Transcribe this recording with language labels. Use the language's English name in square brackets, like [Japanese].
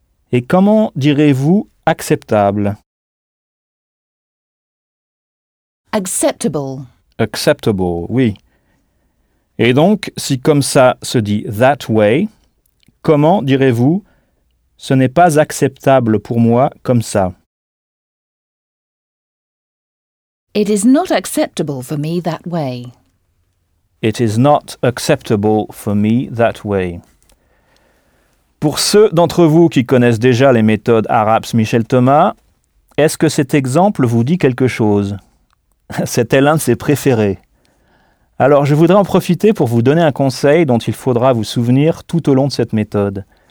[French] Et comment direz-vous « acceptable » ? Acceptable. Acceptable, oui. Et donc, si comme ça se dit « [English] that way [French] », comment direz-vous « ce n'est pas acceptable pour moi comme ça » ? [English] It is not acceptable for me that way. It is not acceptable for me that way. [French] Pour ceux d'entre vous qui connaissent déjà les méthodes arabes Michel Thomas, est-ce que cet exemple vous dit quelque chose ? C'était l'un de ses préférés. Alors, je voudrais en profiter pour vous donner un conseil dont il faudra vous souvenir tout au long de cette méthode.